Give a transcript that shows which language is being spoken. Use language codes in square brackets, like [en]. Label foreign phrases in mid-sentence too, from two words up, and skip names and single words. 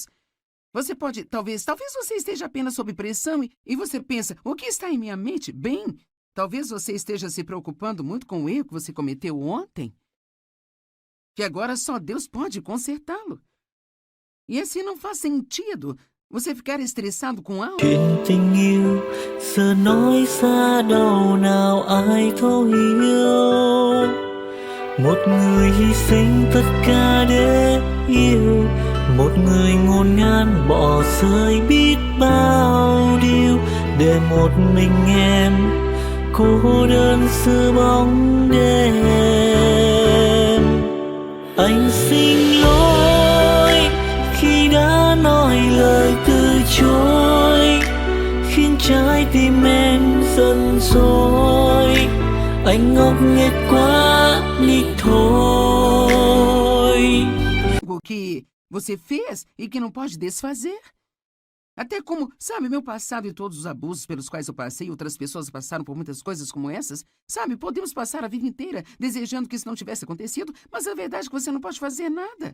[pt] Você pode, talvez você esteja apenas sob pressão e você pensa, o que está em minha mente? Bem, talvez você esteja se preocupando muito com o erro que você cometeu ontem, que agora só Deus pode consertá-lo. E assim não faz sentido você ficar estressado com algo. [vi] Chuyện tình yêu giờ nói xa đâu nào ai thấu hiểu. Một người hy sinh tất cả để yêu, một người ngổn ngang bỏ rơi biết bao điều để một mình em cô đơn giữa bóng đêm. Anh xin lỗi khi đã nói lời từ chối, khiến trái tim em giận dỗi. Anh ngốc nghếch quá đi thôi. [pt] Algo que você fez e que não pode desfazer. Até como, sabe, meu passado e todos os abusos pelos quais eu passei, outras pessoas passaram por muitas coisas como essas. Sabe, podemos passar a vida inteira desejando que isso não tivesse acontecido, mas a verdade é que você não pode fazer nada.